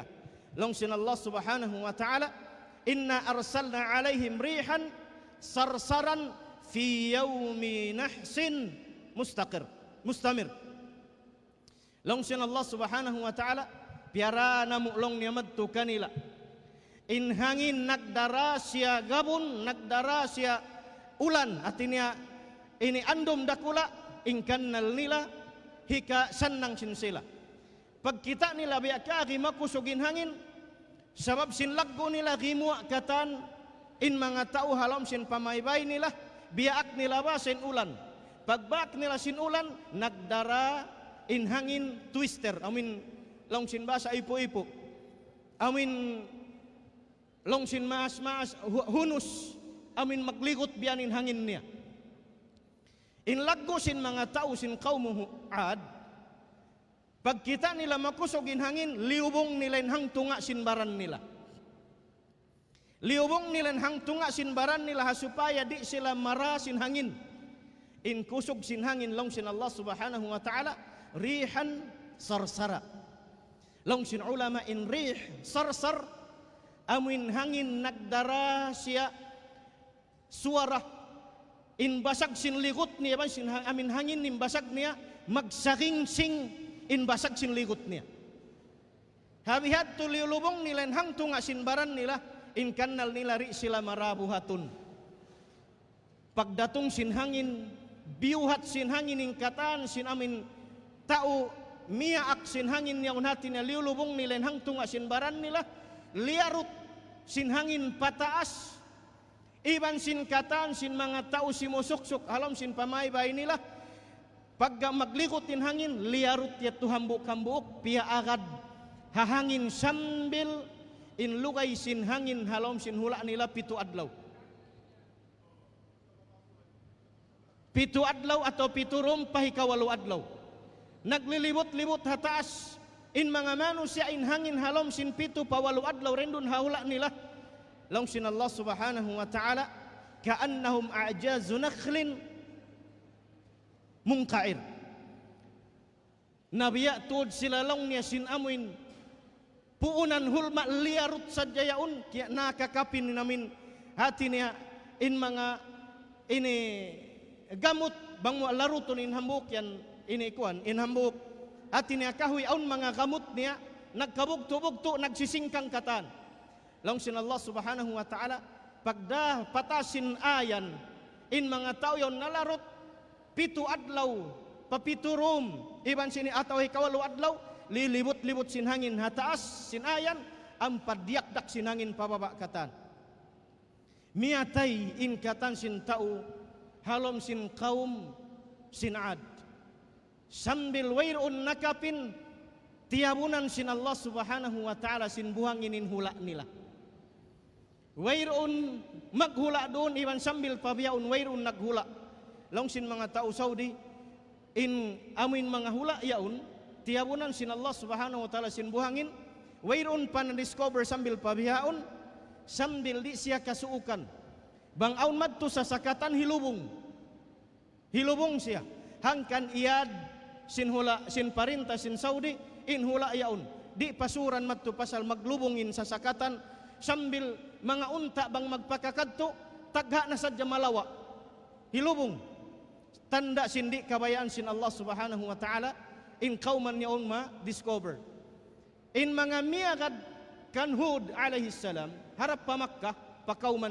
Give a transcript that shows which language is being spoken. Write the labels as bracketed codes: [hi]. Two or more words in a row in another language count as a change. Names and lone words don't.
[tsg] Long sin [ar] الله سبحانه وتعالى إنا أرسلنا عليهم ريحا صرصرا في يوم نحس مستمر. [tsg] Long sin [ar] الله سبحانه وتعالى, [tsg] piara namu long niyamadtu kanila, in hangin nagdara siya gabon, nagdara siya ulan, atinya ini andom dakula, in kannal nila hika sannang sin sila. Pagkita nila biya kaagi makusugin hangin, sabab sin laggo nila gimua katan, in mga tao halam sin pamaybay nila, biyaak nila ba sin ulan. Pagbak nila sin ulan, nagdara in hangin twister, amin long sin basa ipo-ipo, amin long sin maas-maas hunus, amin magligot biyan in hangin niya. In laggo sin mga tao sin kaum Mu'ad, pagkita nila makusog in hangin, liubong nila in hangtunga sin baran nila. Liubong nila in hangtunga sin baran nila, supaya di sila mara sin hangin. In kusog sin hangin, long sin [ar] الله سبحانه وتعالى, ريحا صرصرا. [tsg] Long sin ulama, in [ar] ريح صرصر, [tsg] amin hangin nagdara siya suara, in basag sin ligot niya, amin hangin in basag niya, magsakingsing in basag sin ligot niya. Habihat tulilubong nila in hangtunga sin baran nila, in kannal nila ri sila marabuhatun. Pagdatong sin hangin, biuhat sin hangin ing katan sin amin tao miaak sin hangin yaun hati na liulubong nila hangtung asin baran nila liarut sin hangin pataas iban sin katan sin mga tao simusuksok alam sin pamaybay nila pagka maglikot in hangin liarut yat tuhambuk-hambuk pia agad hahangin sambil in lugay sin hangin halom sin hula nila 7 adlaw. 7 adlaw atau 7 rom pahikawalu adlaw. Naglilibot-libot hataas in mga manusia in hangin halom sin 7 pawalu adlaw rendun hahula nila. Long sin [ar] الله سبحانه وتعالى كأنهم أعجاز نخل منقعر. [tsg] Nabiya tuod sila long niya sin amuin puunan hulma liarut sadyayaun kaya nakakapin namin hati niya in mga ini gamot bang mo laruton in hambuk yan ini kuan in hambuk hati niya kahoy aun mga gamot niya nagkabugto-bugto nagsisingkang katan long sin [ar] الله سبحانه وتعالى [tsg] pagda patasin ayan in mga tao yon nalarot 7 adlaw papiturom iban sini ataw hikawalu adlaw lilibot-libot sin hangin hataas sin ayan ang paddiakdak sin hangin pababa katan miatay in katan sin tao halom sin kaum sin Ad sambil wairun nakapin tiabunan sin [ar] الله سبحانه وتعالى [tsg] sin buhanginin hula nila wairun maghula doon iban sambil pabiyaun wairun naghula long sin mga tao Saudi in amin mga hula yaun tiabunan sin [ar] الله سبحانه وتعالى [tsg] sin buhangin wairun pa na-discover sambil pabiyaun sambil di siya kasuukan bang aun madto sa sakatan hilubong siya hangkan iyad sin hula sin parinta sin Saudi in hula yaun di pasuran madto pasal maglubongin sa sakatan sambil mga unta bang magpakakadto tagha na sadya malawa hilubong tanda sindi kabayaan sin [ar] الله سبحانه وتعالى [tsg] in kauman yaun ma-discover in mga miyagad kan Hud [ar] عليه السلام [tsg] harap pa Makkah pakauman